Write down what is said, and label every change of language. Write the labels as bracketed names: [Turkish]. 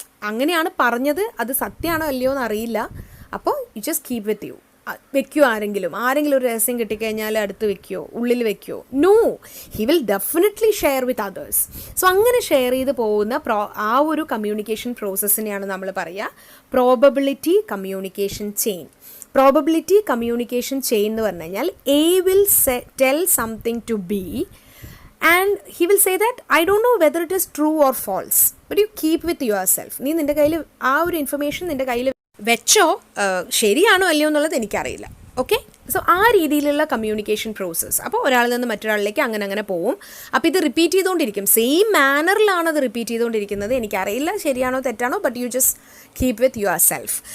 [Malayalam] അങ്ങനെയാണ് പറഞ്ഞത്, അത് സത്യമാണോ അല്ലയോ എന്ന് അറിയില്ല. അപ്പോൾ [English] You just keep with you. [Malayalam] വെക്കുമോ ആരെങ്കിലും ഒരു രഹസ്യം കിട്ടിക്കഴിഞ്ഞാൽ അടുത്ത് വെക്കുമോ, ഉള്ളിൽ വെക്കുമോ? [English] No, he will definitely share with others. [Malayalam] So അങ്ങനെ ഷെയർ ചെയ്ത് പോകുന്ന ആ ഒരു കമ്മ്യൂണിക്കേഷൻ പ്രോസസ്സിനെയാണ് നമ്മൾ പറയുക probability communication chain. Probability communication chain എന്ന് പറഞ്ഞു കഴിഞ്ഞാൽ [English] A will tell something to B and he will say that I don't know whether it is true or false, but you keep with yourself. [Malayalam] നീ നിൻ്റെ കയ്യിൽ ആ ഒരു information നിൻ്റെ കയ്യിൽ വെച്ചോ, ശരിയാണോ അല്ലയോ എന്നുള്ളത് എനിക്കറിയില്ല. ഓക്കെ, സോ ആ രീതിയിലുള്ള കമ്മ്യൂണിക്കേഷൻ പ്രോസസ്സ്. അപ്പോൾ ഒരാളിൽ നിന്ന് മറ്റൊരാളിലേക്ക് അങ്ങനെ പോവും. അപ്പോൾ ഇത് റിപ്പീറ്റ് ചെയ്തുകൊണ്ടിരിക്കും, സെയിം മാനറിലാണ് അത് റിപ്പീറ്റ് ചെയ്തുകൊണ്ടിരിക്കുന്നത്. എനിക്കറിയില്ല ശരിയാണോ തെറ്റാണോ, [English] But you just keep with yourself.